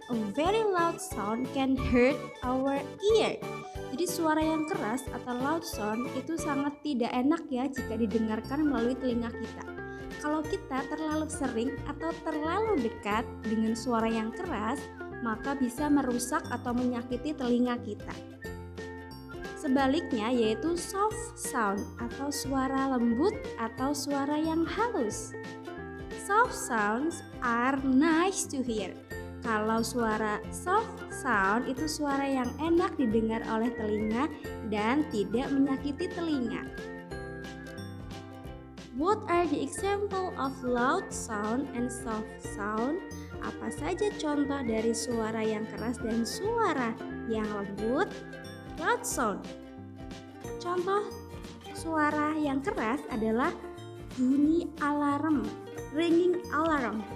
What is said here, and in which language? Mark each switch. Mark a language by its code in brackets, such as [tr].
[en] A very loud sound can hurt our ear. [id] Jadi suara yang keras atau loud sound itu sangat tidak enak ya jika didengarkan melalui telinga kita. Kalau kita terlalu sering atau terlalu dekat dengan suara yang keras, maka bisa merusak atau menyakiti telinga kita. Sebaliknya yaitu soft sound atau suara lembut atau suara yang halus. [en] Soft sounds are nice to hear. [id] Kalau suara soft sound itu suara yang enak didengar oleh telinga dan tidak menyakiti telinga. [en] What are the example of loud sound and soft sound? [id] Apa saja contoh dari suara yang keras dan suara yang lembut? [en] Loud sound. [id] Contoh suara yang keras adalah bunyi alarm, [en] ringing alarm.